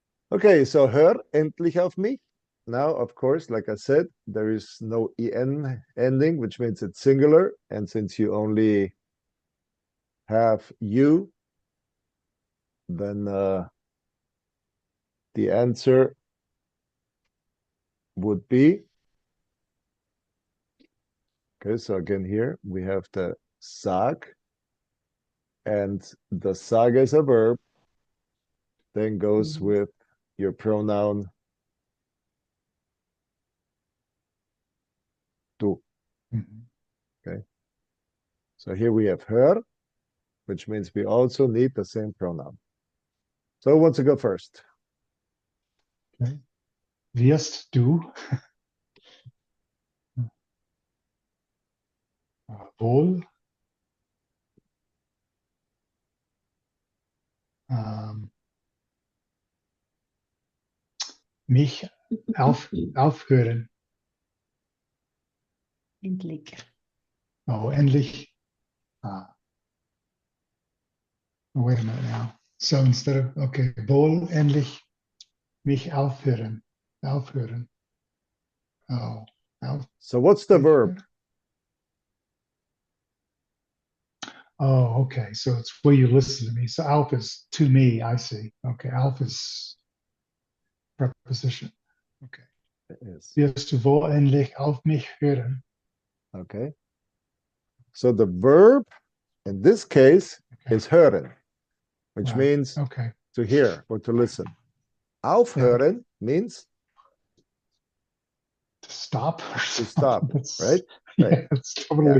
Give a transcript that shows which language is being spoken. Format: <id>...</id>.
<en>Okay, so</en> <de>hör endlich auf mich.</de> <en>Now, of course, like I said, there is no en ending, which means it's singular. And since you only have you, then the answer would be, okay, so again here we have the sag, and the sag is a verb, then goes with your pronoun du. Okay, so here we have hör, which means we also need the same pronoun. So who wants to go first? Okay.</en> <de>Wirst du wohl mich aufhören? Endlich.</de> <en>Oh, endlich. Oh, wait a minute now. So instead of, okay,</en> <de>wohl endlich mich aufhören. Aufhören. Oh,</de> <en>So what's the verb? Oh, okay. So it's will you listen to me? So Alf is to me, I see. Okay, Alf is preposition. Okay. Yes.</en> <de>Wirst du wohl endlich auf mich hören?</de> <en>Okay. So the verb in this case is hören, which Right. means Okay. to hear or to listen. Aufhören means To stop or to something. stop, That's, right? yeah, Right. it's totally</en>